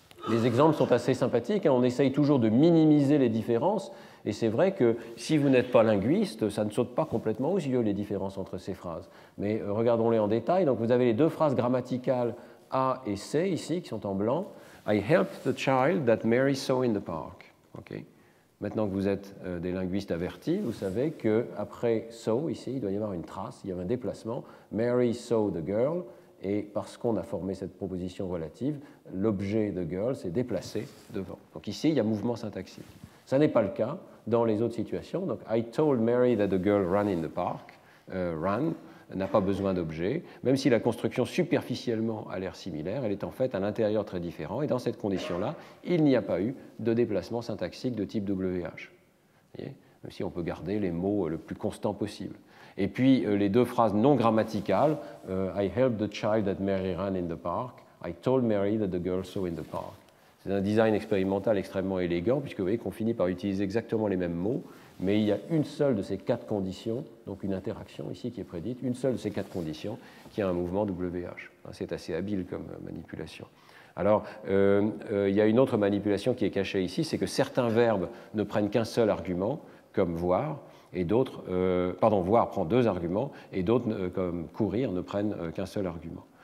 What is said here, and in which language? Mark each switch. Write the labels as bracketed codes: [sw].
[fr] Les exemples sont assez sympathiques, on essaye toujours de minimiser les différences, et c'est vrai que si vous n'êtes pas linguiste, ça ne saute pas complètement aux yeux les différences entre ces phrases. Mais regardons-les en détail. Donc vous avez les deux phrases grammaticales A et C ici qui sont en blanc. [en] I helped the child that Mary saw in the park. Okay. [fr] Maintenant que vous êtes des linguistes avertis, vous savez qu'après saw ici, il doit y avoir une trace, il y a un déplacement. [en] Mary saw the girl. [fr] Et parce qu'on a formé cette proposition relative, l'objet de girl s'est déplacé devant. Donc ici, il y a mouvement syntaxique. Ça n'est pas le cas dans les autres situations. [en] Donc, I told Mary that the girl ran in the park. [fr] Ran n'a pas besoin d'objet. Même si la construction superficiellement a l'air similaire, elle est en fait à l'intérieur très différent. Et dans cette condition-là, il n'y a pas eu de déplacement syntaxique de type WH. Même si on peut garder les mots le plus constants possible. Et puis, les deux phrases non grammaticales, [en] I helped the child that Mary ran in the park. I told Mary that the girl saw in the park. [fr] C'est un design expérimental extrêmement élégant, puisque vous voyez qu'on finit par utiliser exactement les mêmes mots, mais il y a une seule de ces 4 conditions, donc une interaction ici qui est prédite, une seule de ces 4 conditions qui a un mouvement WH. C'est assez habile comme manipulation. Alors, il y a une autre manipulation qui est cachée ici, c'est que certains verbes ne prennent qu'un seul argument, comme voir, et d'autres, voir prend 2 arguments, et d'autres, comme courir, ne prennent qu'un seul argument.